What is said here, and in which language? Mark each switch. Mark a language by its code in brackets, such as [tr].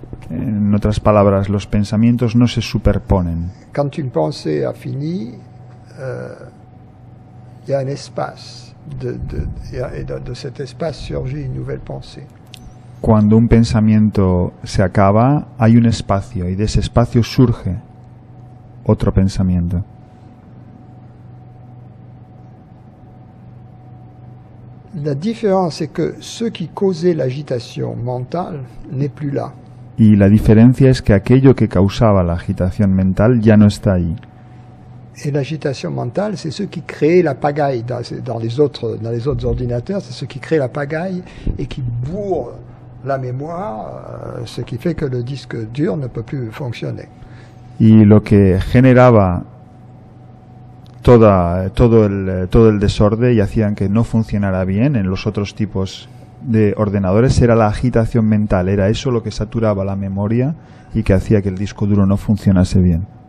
[es] En otras palabras, los pensamientos no se superponen. [fr] Quand une pensée a fini, il y a un espace, et de cet espace surgit une nouvelle pensée. [es] Cuando un pensamiento se acaba, hay un espacio, y de ese espacio surge otro pensamiento. [fr] La différence, c'est que ce qui causait l'agitation mentale n'est plus là. [es] Y la diferencia es que aquello que causaba la agitación mental ya no está ahí. [fr] Et l'agitation mentale, c'est ce qui crée la pagaille dans les autres ordinateurs, c'est ce qui crée la pagaille et qui bourre la mémoire, ce qui fait que le disque dur ne peut plus fonctionner. [es] Y lo que generaba todo el desorden y hacían que no funcionara bien en los otros tipos de ordenadores era la agitación mental, era eso lo que saturaba la memoria y que hacía que el disco duro no funcionase bien.